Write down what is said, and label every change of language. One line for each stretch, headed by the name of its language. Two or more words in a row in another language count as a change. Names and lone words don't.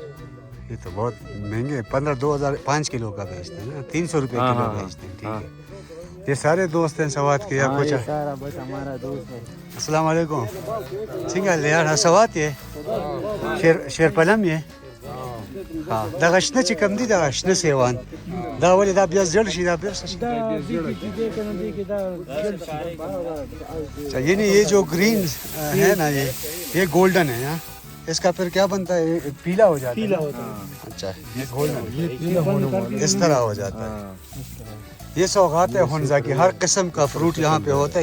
Urdu: یہ تو بہت مہنگے، 15-2000 5 کلو کا بیچتے ہیں نا، 300 روپے کلو بیچتے ہیں۔ ٹھیک ہے، یہ سارے دوست ہیں سوات کے یا کچھ؟ سارا بس ہمارا دوست ہے۔
Arabic: السلام علیکم۔
Urdu: ٹھیک ہے یار، سوات یہ شیر پلم یہ ہاں
Pashto: دغه شنه چې کم دي دغه شنه سیوان دا ولې دا بیا زړ شي، دا بیا څه شي؟
Urdu: اچھا یعنی یہ جو گرین ہے نا یہ گولڈن ہے، اس کا پھر کیا بنتا ہے؟ پیلا ہو جاتا ہے۔ اچھا یہ گولڈن اس طرح ہو جاتا ہے۔ یہ سوغات ہے ہنزا کی، ہر قسم کا فروٹ یہاں پہ ہوتا ہے۔